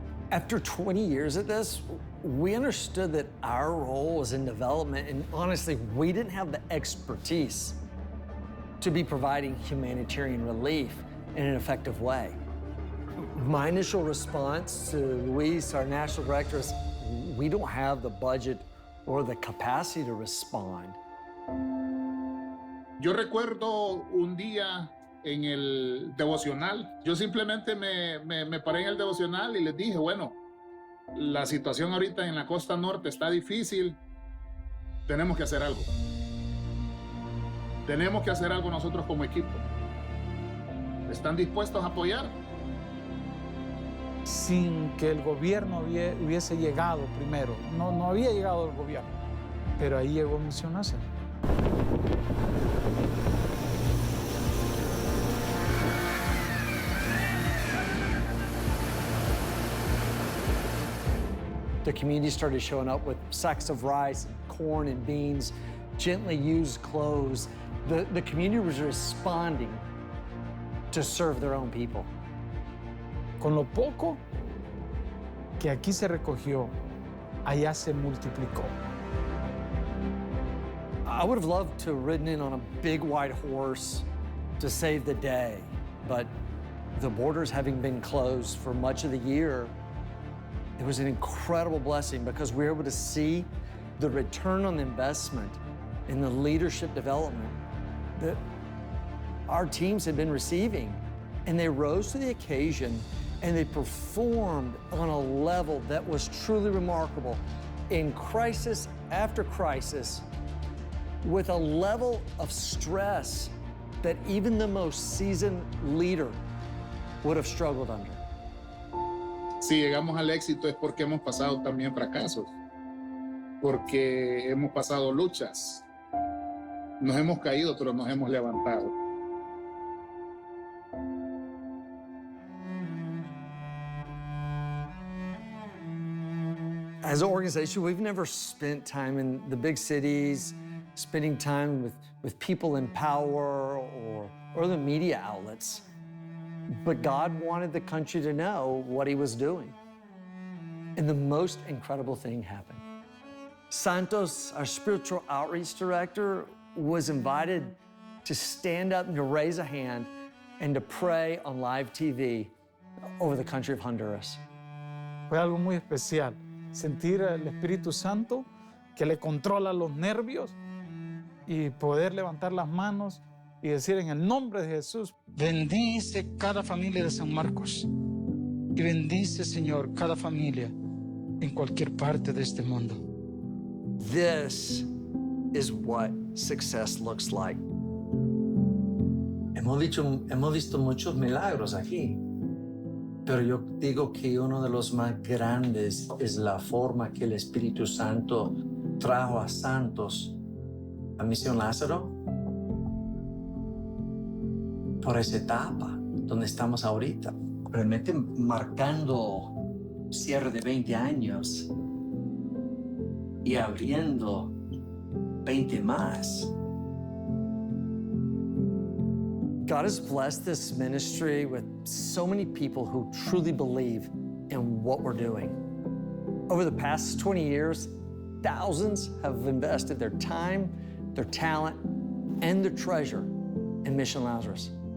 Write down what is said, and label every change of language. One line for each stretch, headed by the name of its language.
English: After 20 years at this, we understood that our role was in development, and honestly, we didn't have the expertise to be providing humanitarian relief in an effective way. My initial response to Luis, our national director, is we don't have the budget or the capacity to respond.
Spanish: Yo recuerdo un día en el devocional, yo simplemente me paré en el devocional y les dije, bueno, la situación ahorita en la costa norte está difícil, tenemos que hacer algo. Tenemos que hacer algo nosotros como equipo. ¿Están dispuestos a apoyar? Sin que el gobierno hubiese llegado primero. No había llegado el gobierno, pero ahí llegó Mission Lazarus.
English: The community started showing up with sacks of rice, corn, and beans, gently used clothes. The community was responding to serve their own people.
Spanish: Con lo poco que aquí se recogió, allá se multiplicó.
English: I would have loved to have ridden in on a big white horse to save the day, but the borders having been closed for much of the year, it was an incredible blessing because we were able to see the return on investment in the leadership development that our teams had been receiving. And they rose to the occasion and they performed on a level that was truly remarkable in crisis after crisis with a level of stress that even the most seasoned leader would have struggled under.
Spanish: Si llegamos al éxito es porque hemos pasado también fracasos, porque hemos pasado luchas. Nos hemos caído, pero nos hemos levantado.
English: As an organization, we've never spent time in the big cities, spending time with people in power or the media outlets. But God wanted the country to know what he was doing. And the most incredible thing happened. Santos, our spiritual outreach director, was invited to stand up and to raise a hand and to pray on live TV over the country of Honduras.
Spanish: Fue algo muy especial, sentir el Espíritu Santo que le controla los nervios y poder levantar las manos y decir en el nombre de Jesús, bendice cada familia de San Marcos y bendice, Señor, cada familia en cualquier parte de este mundo.
English: This is what success looks like.
Spanish: Hemos visto muchos milagros aquí, pero yo digo que uno de los más grandes es la forma que el Espíritu Santo trajo a Santos a Mission Lazarus por esa etapa donde estamos ahorita, realmente marcando cierre de 20 años y abriendo 20 más.
English: God has blessed this ministry with so many people who truly believe in what we're doing. Over the past 20 years, thousands have invested their time, their talent, and their treasure in Mission Lazarus.